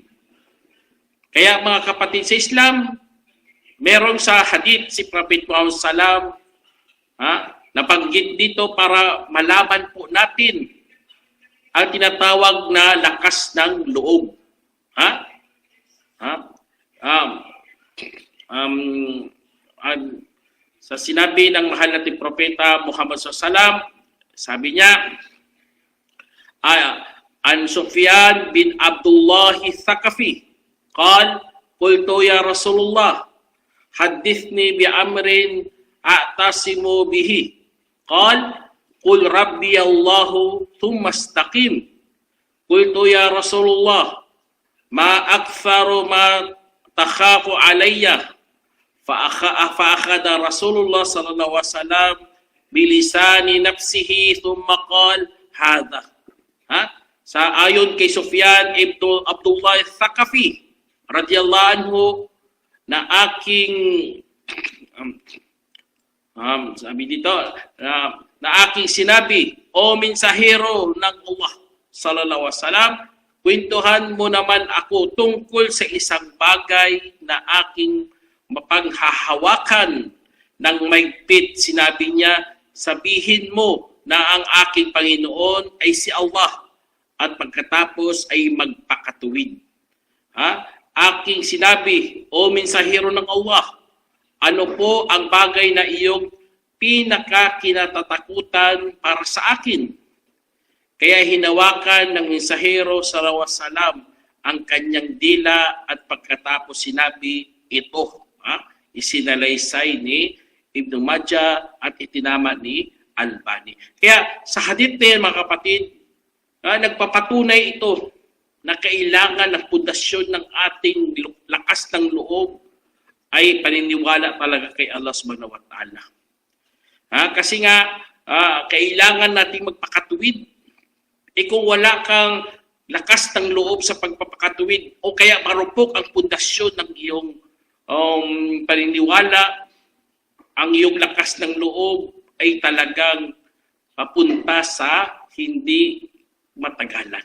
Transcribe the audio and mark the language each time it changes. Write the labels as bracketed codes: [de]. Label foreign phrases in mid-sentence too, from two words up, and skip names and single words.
[tl] Kaya mga kapatid sa Islam, meron sa hadith si Prophet Muhammad SAW, nabanggit dito para malaman po natin ang tinatawag na lakas ng loob. Sa sinabi ng mahal nating propeta Muhammad SAW, sabi niya, [ar] عن سفيان بن عبد الله الثقفي، قال، قلت يا رسول الله، حدثني بأمر أعتصم به. قال، قل ربي الله ثم استقم. قلت يا رسول الله، ما أكثر ما تخاف علي. فأخذ رسول الله صلى الله عليه وسلم بلسان نفسه ثم قال هذا. [tl] Sa ayon kay Sufyan ibn Abdullah Thaqafi [ar] رضي الله عنه [tl] na aking sabi dito na aking sinabi, o mensahero ng Allah [ar] صلى الله عليه وسلم, [tl] kwentuhan mo naman ako tungkol sa isang bagay na aking mapanghahawakan ng maigpit. Sinabi niya, sabihin mo na ang aking Panginoon ay si Allah at pagkatapos ay magpakatuwid. Aking sinabi, o mensahero ng Allah, ano po ang bagay na iyong pinakakinatatakutan para sa akin? Kaya hinawakan ng mensahero [ar] صلى الله عليه وسلم [tl] ang kanyang dila at pagkatapos sinabi ito. Isinalaysay ni Ibn Majah at itinama ni Albani. Kaya sa hadith din mga kapatid, nagpapatunay ito na kailangan ng pundasyon ng ating lakas ng loob ay paniniwala talaga kay Allah [ar] سبحانه وتعالى. [tl] Kasi nga, kailangan nating magpakatuwid. Kung wala kang lakas ng loob sa pagpapakatuwid o kaya marupok ang pundasyon ng iyong paniniwala, ang iyong lakas ng loob ay talagang papunta sa hindi matagalan.